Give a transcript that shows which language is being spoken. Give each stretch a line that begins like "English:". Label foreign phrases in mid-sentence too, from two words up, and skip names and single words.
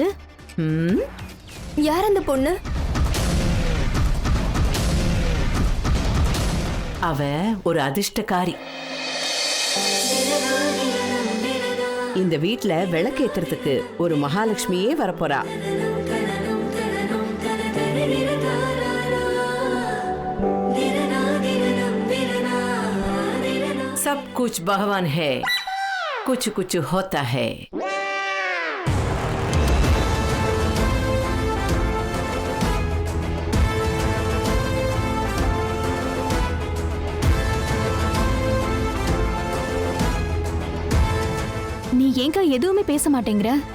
Tamil: யார் அந்த பொண்ணு? அவ ஒரு அதிர்ஷ்டக்காரி. இந்த வீட்ல விளக்கேத்துறதுக்கு ஒரு மகாலட்சுமியே வரப்போறா.
Hindi: सब कुछ भगवान है, कुछ कुछ होता है.
Tamil: நீ ஏங்க எதுவுமே பேச மாட்டேங்கிற?